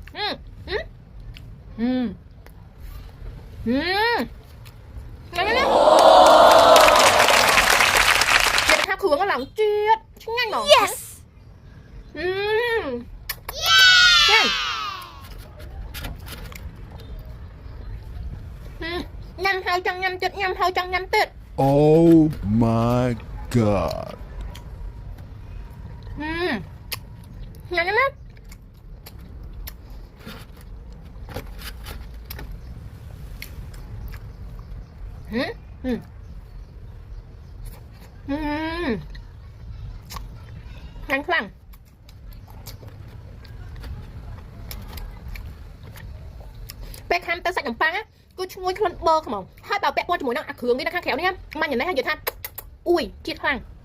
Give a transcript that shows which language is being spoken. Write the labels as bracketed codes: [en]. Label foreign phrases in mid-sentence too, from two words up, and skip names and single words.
[km] ញ៉ាំណាថាគ្រឿងឡើងជាតិឆ្ងាញ់ហ្មង Yes ញ៉ាំហើយចង់ញ៉ាំទៀតញ៉ាំហើយចង់ញ៉ាំទៀត [en] Oh my god [km] ញ៉ាំណាខ្លាំងខ្លាំងពេលខាំទៅសាច់នំប៉័ងគឺឈ្ងុយក្លិនបឺខ្មងហើយបើពាក់ព័ន្ធជាមួយនឹងអាគ្រឿងនេះនៅខាងក្រៅនេះម៉ាញ់យ៉ាងនេះហើយនិយាយថាអ៊ុយជាតិខ្លាំង